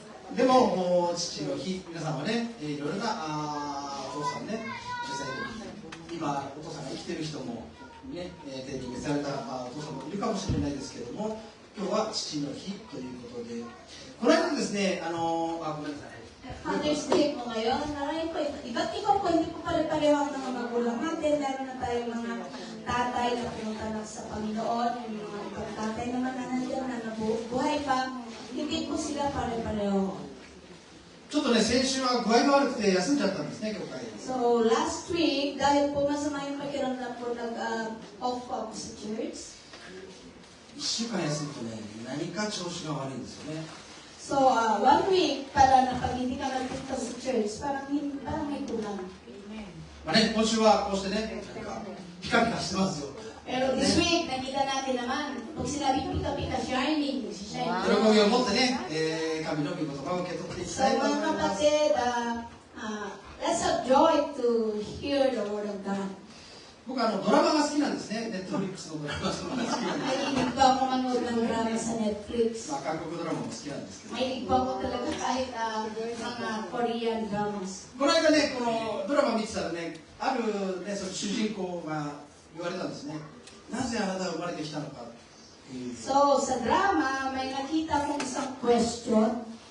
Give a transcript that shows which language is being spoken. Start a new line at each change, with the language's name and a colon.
Japanese: でも父の日、皆さんはね、いろいろなお父さんね、小さい時、今お父さんが生きてる人もね、テレビに召されたお父さんもいるかもしれないですけれども、今日は父の日ということで、この間ですね、ごめんなさい。
Filipino: Father's Day po ngayon. Maraming po, iba't iba po, hindi po pare-pareho ang mga magulang natin. Meron na tayong mga tatay na pumutanap sa Panginoon. Yung mga ibang tatay naman na nandiyan na nabuhay pa. Hindi po sila pare-pareho.
Japanese: ちょっとね、先週は具合が悪くて休んじゃったんですね、教会。
Filipino: So,
English: last week,
Filipino: dahil po masama yung pakiramdam po, nag-off po ako sa church.
Japanese: 1週間休むとね、何か調子が悪いんですよね。
Filipino: So, 1 week pala na pag hindi ka nagpunta sa church, parang may kulang.
Japanese: まあね、今週はこうしてね、なんかピカピカしてますよ。
Filipino: Pero
English: this week,
Filipino: nakita natin naman, pag sinabing pika-pika,
English: shining, shine.
Japanese: 喜びを持ってね、神の御言葉を受け取っていき
English: So,
Japanese: たいと思い
Filipino: mga
Japanese: ます。
English: kapatid, let's have joy to hear the word of God.
Japanese: 僕はドラマが好きなんですね。ネットフリックスのドラマが好きなんです。
Filipino: Mahilig pa ako manood ng drama sa Netflix.
Japanese: まあ韓国ドラマも好きなんですけど。
Filipino: Mahilig pa ako talaga kahit mga
English: Korean dramas.
Japanese: この間ね、このドラマ見てたらね、あるね、その主人公が言われたんですね。なぜあなたが生まれてきたのかっていう。
Filipino: So, sa drama, may nakita kong isang question.